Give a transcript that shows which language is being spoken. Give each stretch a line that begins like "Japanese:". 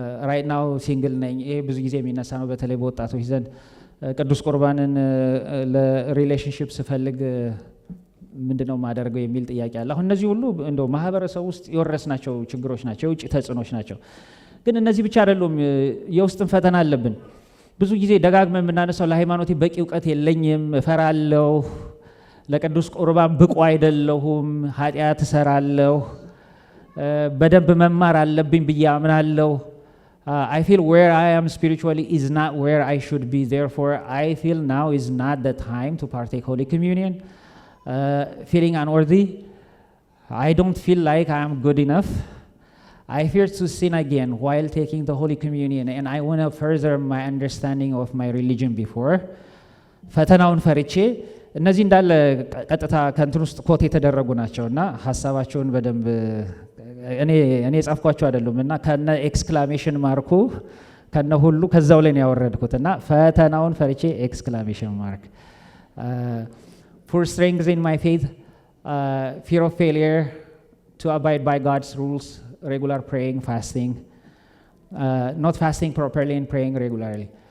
English: Right now
Amharic: ሲንግል ነኝ። ይሄ ብዙ ጊዜ የሚነሳ ነው፣ በተለይ በወጣቶች ዘንድ። ቅዱስ ቁርባንን ለሪሌሽንሽፕ ስፈልግ ምንድነው ማደርገው የሚል ጥያቄ አለ። አሁን እነዚህ ሁሉ እንደው ማህበረሰብ ውስጥ የወረስናቸው ችግሮች ናቸው፣ የውጭ ተጽዕኖች ናቸው። ግን እነዚህ ብቻ አይደሉም፣ የውስጥም ፈተና አለብን። ብዙ ጊዜ ደጋግመን የምናነሳው ለሃይማኖቴ በቂ እውቀት የለኝም፣ እፈራለሁ፣ ለቅዱስ ቁርባን ብቁ አይደለሁም፣ ኃጢአት እሰራለሁ፣ በደንብ መማር አለብኝ ብዬ አምናለሁ፣
English: I feel where I am spiritually is not where I should be. Therefore, I feel now is not the time to partake Holy Communion. Feeling unworthy. I don't feel like I am good enough. I fear to sin again while taking the Holy Communion, and I want to further my understanding of my religion before.
Amharic: ፈተናውን ፈርቼ እነዚህ እንዳለ ቀጥታ ከንትን ውስጥ ኮት የተደረጉ ናቸውና ሐሳባቸውን በደንብ እኔ ጻፍኳቸው አይደሉምና ከነ ኤክስክላሜሽን ማርኩ ከነ ሁሉ ከዛው ላይ ነው ያወረድኩትና ፈተናውን ፈርቼ ኤክስክላሜሽን ማርክ
English: for strength in my faith, fear of failure, to abide by God's rules, regular praying, fasting, not fasting properly and praying regularly.